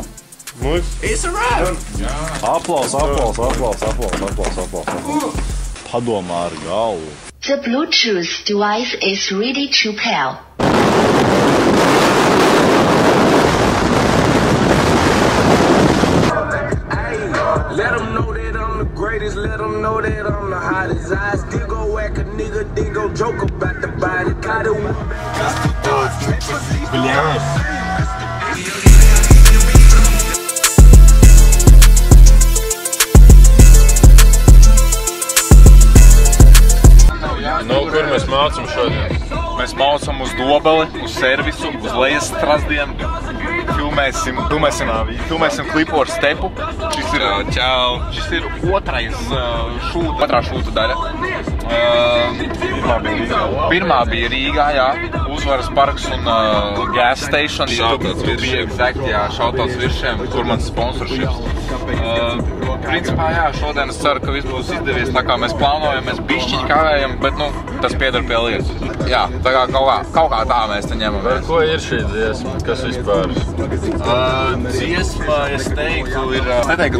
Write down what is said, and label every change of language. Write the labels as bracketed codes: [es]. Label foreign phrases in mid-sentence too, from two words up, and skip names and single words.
[en] It's a wrap! [lv] Aplaus. Padomā ar galvu. [en] The Bluetooth device is ready to pair. Let them know that I'm the greatest, let them know that I'm the hottest. I still go whack a nigga, then go joke about the body. Got it one. [lv] Nu, kur mēs mācam šodien? Mēs mācam uz Dobeli, uz servisu, uz lejas strasdiem. Filmēsim klipu ar Stepu. Šis ir otrā šūta daļa. Pirmā bija Rīgā, jā. Uzvaras parks un [en] gas station. [lv] Shoutouts viršiem. Exactly, jā, shoutouts viršiem, kur mans sponsorships. principā, jā, šodien es ceru, ka viss būs izdevies tā kā mēs plānojam, mēs bišķiņi kavējam, bet, nu, tas pieder pie lietas. Jā, tā kā kaut kā tā mēs te ņemamies. Ko ir šī dziesma? Kas vispār? Dziesma, es teiktu, ir... Neteiktu,